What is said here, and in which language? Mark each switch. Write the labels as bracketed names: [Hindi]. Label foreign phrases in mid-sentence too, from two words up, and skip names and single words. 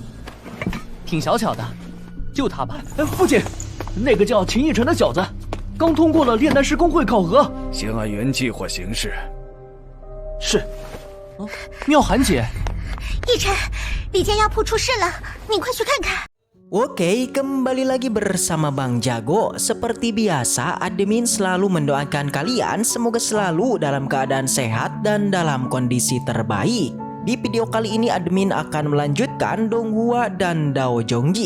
[Chinese] 挺小巧的，就它吧。父亲，那个叫秦逸晨的小子，刚通过了炼丹师公会考核。先按原计划行事。是。妙涵姐，逸晨，李家药铺出事了，你快去看看。 [Indonesian] Oke, kembali lagi bersama Bang Jago. Seperti biasa, admin selalu mendoakan kalian semoga selalu dalam keadaan sehat dan dalam kondisi terbaik. Di video kali ini admin akan melanjutkan Donghua dan Dao Zhongji.